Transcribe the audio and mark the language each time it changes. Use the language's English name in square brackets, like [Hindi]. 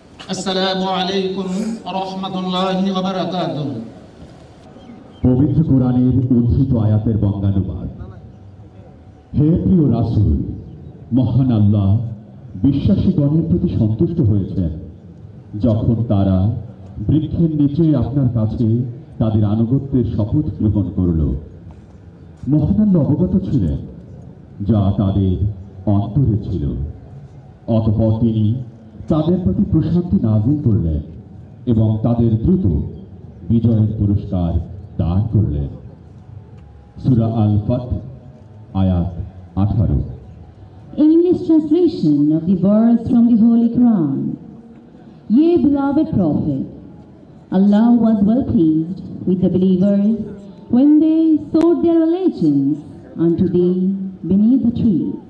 [Arabic] السلام عليكم ورحمة الله وبركاته. [Bangla] পবিত্র কোরআনের উদ্ধৃত আয়াতের বঙ্গানুবাদ। হে প্রিয় রাসূল, মহান আল্লাহ বিশ্বাসীগণের প্রতি সন্তুষ্ট হয়েছেন যখন তারা বৃক্ষের নিচে আপনার কাছে তাদের আনুগত্যের শপথ গ্রহণ করল। মহান আল্লাহ অবগত ছিলেন যা তাদের অন্তরে ছিল। অতঃপর তিনি তাদের প্রতি প্রশান্তি নাযিল করলেন এবং তাদের দ্রুত বিজয়ের পুরস্কার দান করলেন। সূরা আল ফাত আয়াত 18। [English] English translation of the verse from the Holy Quran. Ye beloved Prophet, Allah was well pleased with the believers when they sowed their allegiance unto thee beneath the tree.